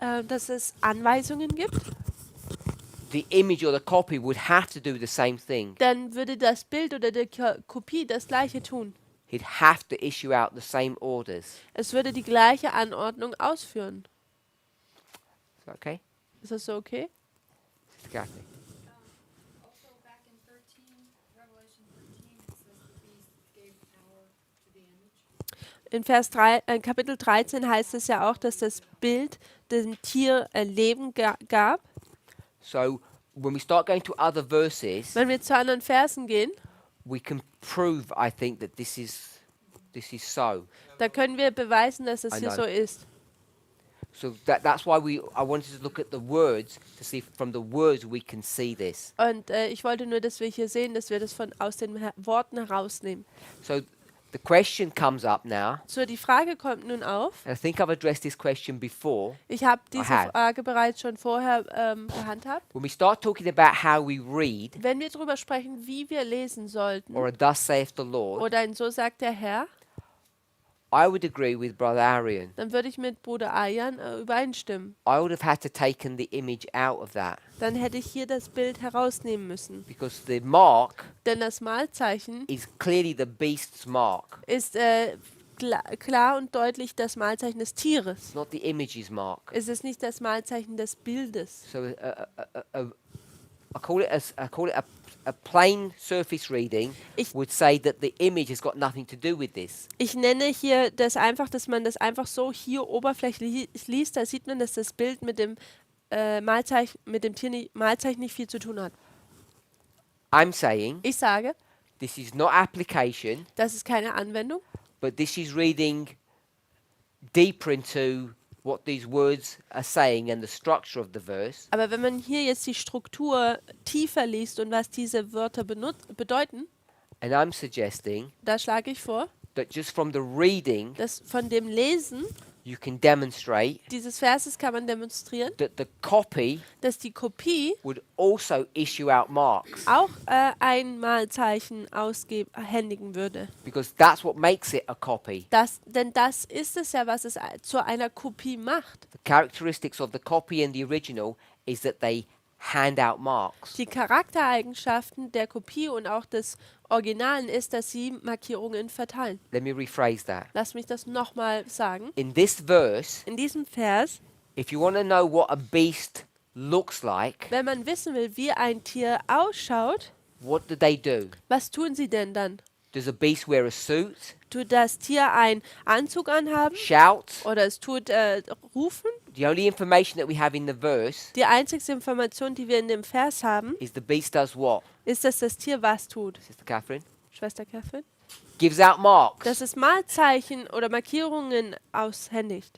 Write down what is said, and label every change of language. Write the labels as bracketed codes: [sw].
[de] dass es Anweisungen gibt, [en] the image or the copy would have to do the same thing. [de] dann würde das Bild oder die Kopie das Gleiche tun. [en] He'd have to issue out the same orders. [de] Es würde die gleiche Anordnung ausführen. [en] Is that okay? [de] Ist das so okay? [en] Sister Kathy? Also back in 13, Revelation 13, it says the beast gave power to the image. [de] In Kapitel 13 heißt es ja auch, dass das Bild dem Tier Leben gab. [en] So when we start going to other verses, [de] Wenn wir zu anderen Versen gehen, [en] we can prove, I think, that this is so. [de] da können wir beweisen, dass es [en] I [de] hier [en] know. [de] so ist. [en] So that's why I wanted to look at the words to see if from the words we can see this. [de] Und ich wollte nur, dass wir hier sehen, dass wir das aus den Worten herausnehmen. [en] So the question comes up now, [de] So, die Frage kommt nun auf. [en] and I think I've addressed this question before. [de] Ich habe diese [en] have. [de] Frage bereits schon vorher gehandhabt. [en] When we start talking about how we read, [de] Wenn wir darüber sprechen, wie wir lesen sollten, [en] or a thus saith the Lord, [de] oder ein So sagt der Herr, [en] I would agree with Brother Arian. [de] dann würde ich mit Bruder Ayan übereinstimmen. [en] I would have had to taken the image out of that [de] Dann hätte ich hier das Bild herausnehmen müssen. [en] because the mark [de] Denn das Malzeichen [en] is clearly the beast's mark. [de] ist klar und deutlich das Malzeichen des Tieres. [en] It's not the image's mark. [de] Es ist nicht das Malzeichen des Bildes. [en] So I call it a plain surface reading [de] Ich- [en] would say that the image has got nothing to do with this. [de] Ich nenne hier das einfach, dass man das einfach so hier oberflächlich liest. Da sieht man, dass das Bild mit dem Malzeichen, mit dem Malzeichen nicht viel zu tun hat. [en] I'm saying [de] Ich sage, [en] this is not application, [de] das ist keine Anwendung, [en] but this is reading deeper into what these words are saying and the structure of the verse. [de] aber wenn man hier jetzt die Struktur tiefer liest und was diese Wörter bedeuten, [en] And I'm suggesting [de] da schlage ich vor, [en] that just from the reading, [de] dass von dem Lesen [en] you can demonstrate [de] dieses Verses kann man demonstrieren, [en] that the copy [de] dass die Kopie [en] would also issue out marks, [de] auch ein Malzeichen händigen würde. [en] because that's what makes it a copy. [de] Denn das ist es ja, was es zu einer Kopie macht. [en] The characteristics of the copy and the original is that they hand out marks. [de] Die Charaktereigenschaften der Kopie und auch des Originalen ist, dass sie Markierungen verteilen. [en] Let me rephrase that. [de] Lass mich das nochmal sagen. [en] In this verse, [de] In diesem Vers, [en] if you want to know what a beast looks like, [de] wenn man wissen will, wie ein Tier ausschaut, [en] what do they do? [de] was tun sie denn dann? [en] Does a beast wear a suit, [de] Tut das Tier einen Anzug anhaben [en] shout? [de] oder es tut rufen? [en] The only information that we have in the verse [de] Die einzige Information, die wir in dem Vers haben, [en] is the beast does what? [de] ist, dass das Tier was tut. [en] Sister Catherine? [de] Schwester Catherine? [en] Gives out marks. [de] Dass es Malzeichen oder Markierungen aushändigt.